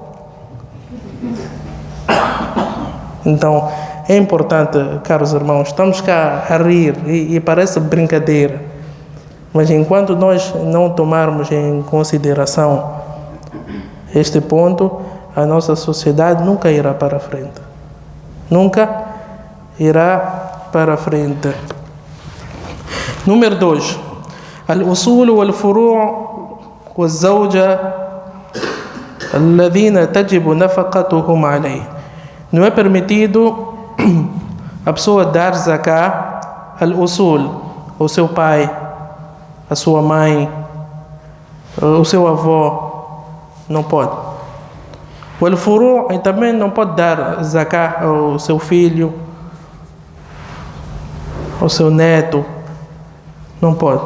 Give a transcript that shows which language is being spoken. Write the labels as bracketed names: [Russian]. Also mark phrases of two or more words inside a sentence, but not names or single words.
[Portuguese] Então, é importante, caros irmãos, estamos cá a rir e parece brincadeira, mas enquanto nós não tomarmos em consideração este ponto, a nossa sociedade nunca irá para frente. Nunca irá para frente. Número 2. [Arabic] الأصول والفروع والزوجة الذين تجب نفقاتهم عليه. [Portuguese] Não é permitido a pessoa dar [Arabic] زكاة الأصول, [Portuguese] ao seu pai, a sua mãe, o seu avô. Não pode. O al-furu' também não pode dar zakah ao seu filho, ao seu neto. Não pode.